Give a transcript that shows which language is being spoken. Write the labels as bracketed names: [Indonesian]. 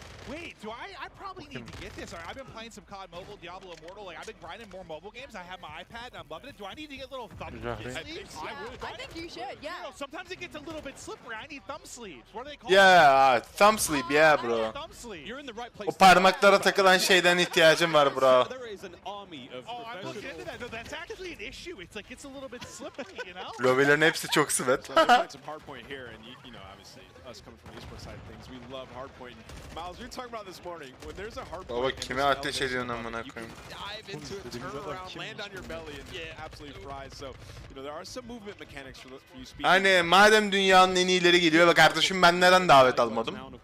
[English] Wait, do I probably need to get this? I've been playing some COD Mobile, Diablo Immortal. Like I've been grinding more mobile games. I have my iPad and I'm loving it. Do I need to get little thumb sleeves? I think you should. Yeah. You know, sometimes it gets a little bit slippery. I need thumb sleeves. What are they called? Yeah, thumb sleeve, yeah, bro. Thumb sleeve. You're in the right place. [Turkish] O parmaklara takılan şeyden ihtiyacım var, bro. [English] There is an army of I'm looking into that. No, that's actually an issue. It's like it's a little bit slippery, you know? [Turkish] Lobilerin hepsi çok sweat. [English] Some hardpoint here, and you know, obviously, us coming from the esports side of things, we love hardpoint. Miles, we were talking about this morning. When there's a hardpoint, [Turkish] baba kime ateş ediyorsun amına koyayım? [English] Dive into it, turn around, land on your belly, and absolutely fries. So, you know, there are some movement mechanics for you speaking. [Turkish] Hani madem dünyanın en iyileri geliyor ve kardeşim ben neden davet almadım?